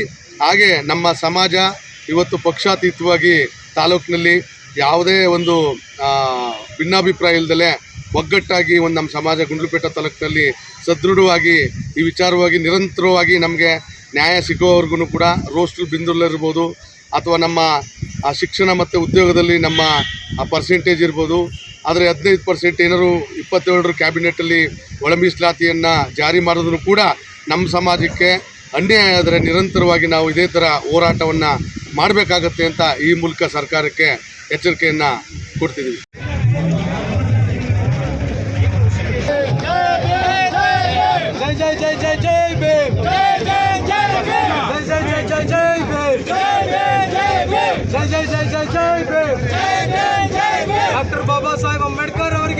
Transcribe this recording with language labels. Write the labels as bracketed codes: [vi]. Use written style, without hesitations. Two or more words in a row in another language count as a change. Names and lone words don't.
[kn] ಹಾಗೆ ನಮ್ಮ ಸಮಾಜ ಇವತ್ತು ಪಕ್ಷಾತೀತವಾಗಿ ತಾಲೂಕಿನಲ್ಲಿ ಯಾವುದೇ ಒಂದು ಭಿನ್ನಾಭಿಪ್ರಾಯ ಇಲ್ಲದಲೇ ಒಗ್ಗಟ್ಟಾಗಿ ಒಂದು ನಮ್ಮ ಸಮಾಜ ಗುಂಡ್ಲುಪೇಟೆ ತಾಲೂಕಿನಲ್ಲಿ ಸದೃಢವಾಗಿ ಈ ವಿಚಾರವಾಗಿ ನಿರಂತರವಾಗಿ ನಮಗೆ ನ್ಯಾಯ ಸಿಗೋವರೆಗೂ ಕೂಡ ರೋಸ್ಟಲ್ ಬಿಂದುಗಳಿರ್ಬೋದು ಅಥವಾ ನಮ್ಮ ಶಿಕ್ಷಣ ಮತ್ತು ಉದ್ಯೋಗದಲ್ಲಿ ನಮ್ಮ ಪರ್ಸೆಂಟೇಜ್ ಇರ್ಬೋದು. ಆದರೆ 15% ಏನಾದ್ರು 27 ಕ್ಯಾಬಿನೆಟಲ್ಲಿ ಒಳ ಮೀಸಲಾತಿಯನ್ನು ಜಾರಿ ಮಾಡೋದನ್ನು ಕೂಡ ನಮ್ಮ ಸಮಾಜಕ್ಕೆ ಅನ್ಯಾಯ ಆದರೆ ನಿರಂತರವಾಗಿ ನಾವು ಇದೇ ಥರ ಹೋರಾಟವನ್ನು ಮಾಡಬೇಕಾಗತ್ತೆ ಅಂತ ಈ ಮೂಲಕ ಸರ್ಕಾರಕ್ಕೆ ಎಚ್ಚರಿಕೆಯನ್ನು ಕೊಡ್ತಿದ್ದೀವಿ. [hi] जय जय जय जय जय भीम जय जय जय भीम जय जय जय जय भीम जय जय जय भीम जय जय जय जय जय भीम जय जय जय भीम डॉक्टर बाबा साहेब अंबेडकर